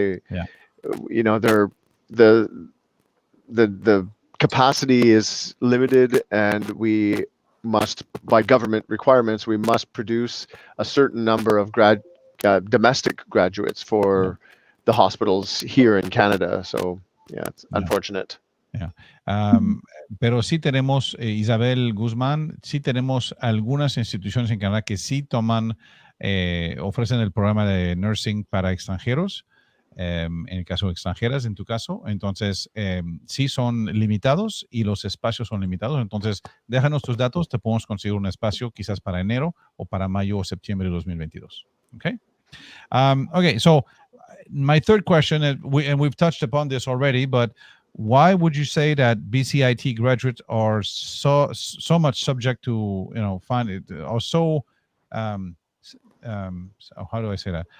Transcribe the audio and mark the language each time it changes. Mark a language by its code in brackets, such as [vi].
[en] They're the capacity is limited, and we must, by government requirements, we must produce a certain number of domestic graduates for the hospitals here in Canada. So yeah, it's unfortunate. Yeah. [es] Pero sí tenemos, Isabel Guzmán, sí tenemos algunas instituciones en Canadá que sí toman, ofrecen el programa de nursing para extranjeros, en el caso de extranjeras, en tu caso. Entonces, sí son limitados y los espacios son limitados. Entonces, déjanos tus datos, te podemos conseguir un espacio quizás para enero o para mayo o septiembre de 2022. [en] Okay? Okay, so my third question, and we've touched upon this already, but why would you say that BCIT graduates are so much subject to, or so, how do I say that?